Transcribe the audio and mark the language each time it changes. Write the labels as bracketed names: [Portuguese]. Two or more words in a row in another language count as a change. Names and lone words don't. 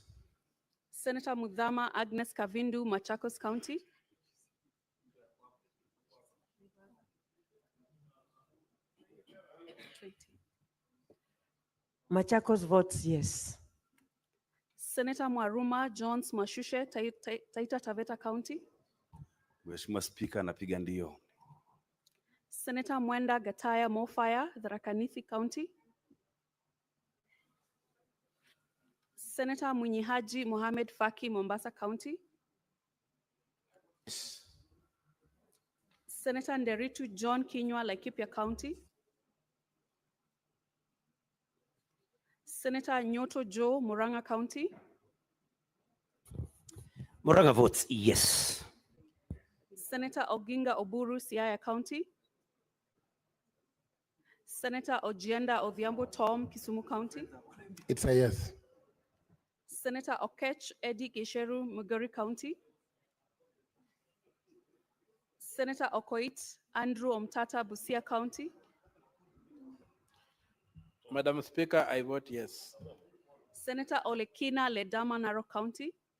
[English] Senator Mudhama Agnes Kavindu, Machakos County. Machakos votes yes. Senator Mwaruma Jones Mashushe, Taita Taveta County. [Swahili] Mheshimiwa Spika, napiga ndio. [English] Senator Mwenda Gataya Mofaya, Tharaka Nithi County. Senator Munyihaji Mohamed Faki, Mombasa County. Yes. Senator Nderitu John Kinyua, Laikipia County. Senator Nyoto Joe, Murang'a County. Murang'a votes yes. Senator Oginga Oburu, Siaya County. Senator Ojienda Odhiambo Tom, Kisumu County. It's a yes. Senator Okech Eddie Gesheru, Migori County. Senator Okoit Andrew Omtata, Busia County. Madam Speaker, I vote yes. Senator Olekina Ledama, Narok County.